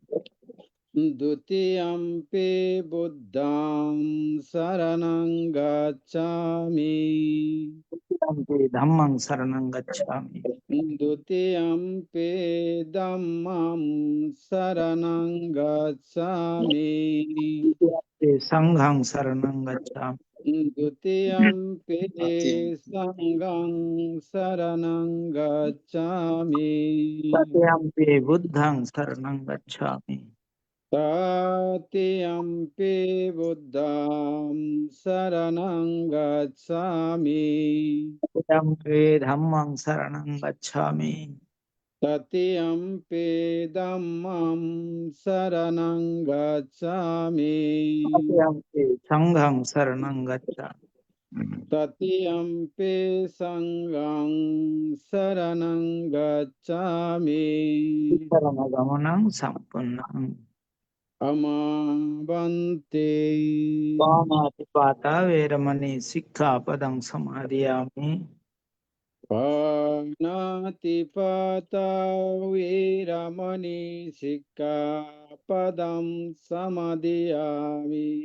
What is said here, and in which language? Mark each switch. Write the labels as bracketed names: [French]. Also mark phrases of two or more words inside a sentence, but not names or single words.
[Pali] দ্বিতীয়ম্পি বুদ্ধং শরণং গচ্ছামি ধম্মং শরণং গচ্ছামি দ্বিতীয়ম্পি ধম্মং শরণং গচ্ছামি সংঘং শরণং গচ্ছামি দ্বিতীয়ম্পি তৃতীয়ম্পি সংঘং শরণং গচ্ছামি তৃতীয়ম্পি বুদ্ধং শরণং গচ্ছামি তৃতীয়ম্পি বুদ্ধং শরণং গচ্ছামি তৃতীয়ম্পি ধম্মং শরণং গচ্ছামি তৃতীয়ম্পি ধম্মং শরণং গচ্ছামি তৃতীয়ম্পি সংঘং শরণং গচ্ছামি তৃতীয়ম্পি সংঘং শরণং গচ্ছামি শরণগমনং সম্পূর্ণং আমাবন্তে পাণাতিপাতা বেরমণি শিক্ষাপদং সমাদিয়ামি পাণাতিপাতা বীরমণি সিক্খাপদং সমাদিয়ামি